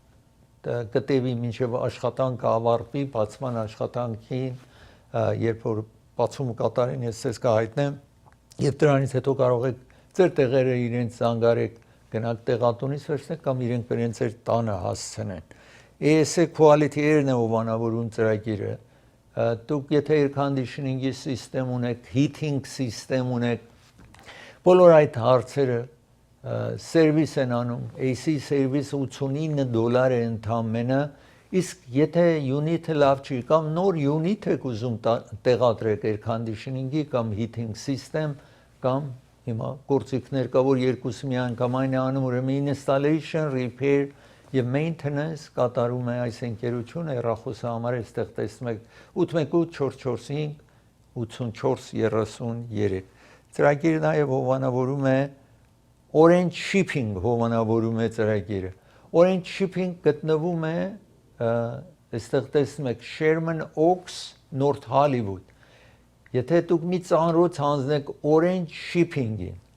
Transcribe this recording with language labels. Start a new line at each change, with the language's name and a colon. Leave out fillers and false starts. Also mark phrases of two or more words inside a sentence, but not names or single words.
Armenian: կտևի մինչև աշխատանքը ավարտվի, բացման աշխատանքին, երբ որ բացումը կատարեն, ես ձեզ կհայտնեմ, եւ դրանից հետո կարող եք ձեր տեղերը իրենց զանգարեք, գնաք տեղատունից վերցնեք կամ իրենք իրենց ձեր տանը հասցնեն։ ESA Quality Air-ն է հովանավորում ծրագիրը։ Դուք եթե
English: air conditioning-
Armenian: ի սիստեմ ունեք, heating սիստեմ ունեք, բոլոր այդ հարցերը սերվիս են անում, AC սերվիս $89 է ընդամենը, իսկ եթե յունիթը լավ չի կամ նոր յունիթ եք ուզում տեղադրեք
English: air conditioning-
Armenian: ի կամ
English: heating system
Armenian: կամ հիմա գործիքներ կա, որ երկուսը միանգամայն է անում, ուրեմն
English: installation, repair
Armenian: եւ maintenance կատարում է այս ընկերությունը, հեռախոսահամարը այստեղ տեսնում եք 818 445 8433։ Ծրագիրը նաեւ հովանավորում է Orange Shipping հովանավորում է ծրագիրը։ Orange Shipping գտնվում է այստեղ տեսնում եք Sherman Oaks, North Hollywood։ Եթե դուք մի ծանրոց հանձնեք Orange Shipping-ին,